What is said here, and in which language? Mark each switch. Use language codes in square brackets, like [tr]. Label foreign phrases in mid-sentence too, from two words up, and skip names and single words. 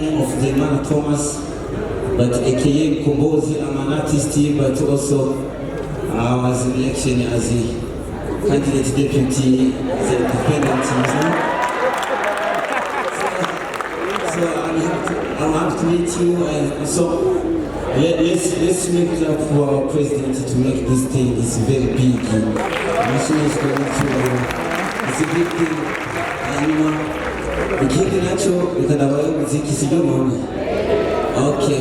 [en] Zeimana Thomas, but aka Kombozi. I'm an artist here, but also I was in election as a candidate deputy, as a independent. So I'm happy to meet you, and so let's make it up for our president to make this thing. It's very big. Nation is going through. It's a big thing. [rn] Ikindi nacho ikanabaye muziki sibyo none. [en] Okay.